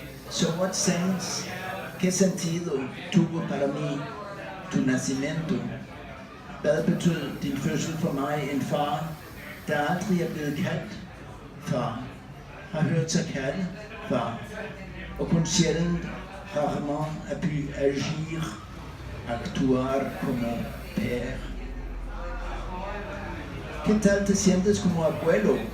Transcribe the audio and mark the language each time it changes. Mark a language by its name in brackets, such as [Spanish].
[English] So what sense, [Spanish] qué sentido tuvo para mí tu nacimiento? [Danish] Hvad betød din fødsel for mig, en far, der aldrig er blevet kaldt far, har hørt sig kalde far, og kun sjældent, [French] rarement, a pu agir, [Spanish] actuar como [French] père. [Spanish] ¿Qué tal te sientes como abuelo?